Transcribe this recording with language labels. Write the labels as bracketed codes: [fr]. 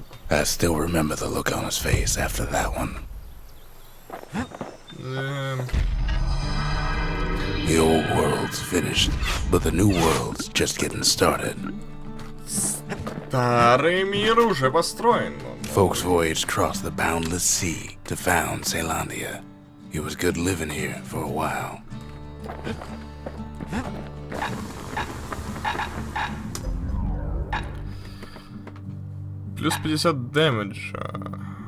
[en] I still remember the look on his face after that one. The old world's finished, but the new world's just getting started. [ru] Старый мир уже построен. [en] Folks voyaged across the boundless sea to found Ceylondia. It was good living here for a while. [ru] Плюс 50 дэмэджа.